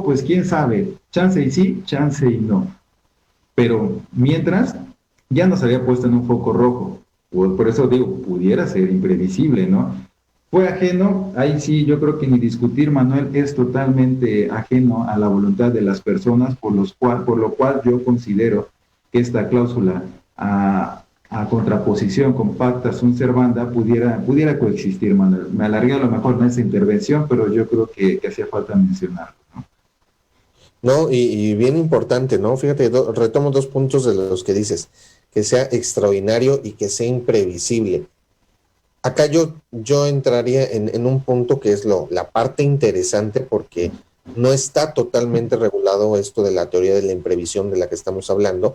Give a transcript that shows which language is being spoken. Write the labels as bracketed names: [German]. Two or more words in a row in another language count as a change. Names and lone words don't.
[Spanish] Pues quién sabe, chance y sí, chance y no. Pero mientras, ya nos había puesto en un foco rojo. Por eso digo, pudiera ser imprevisible, ¿no? Fue ajeno, ahí sí yo creo que ni discutir, Manuel, es totalmente ajeno a la voluntad de las personas, por lo cual yo considero que esta cláusula a contraposición con [Latin] pacta sunt servanda [Spanish] pudiera coexistir, Manuel. Me alargué a lo mejor en esa intervención, pero yo creo que hacía falta mencionarlo, ¿no? No, y bien importante, ¿no? Fíjate, retomo 2 puntos de los que dices, que sea extraordinario y que sea imprevisible. Acá yo entraría en un punto que es la parte interesante, porque no está totalmente regulado esto de la teoría de la imprevisión de la que estamos hablando.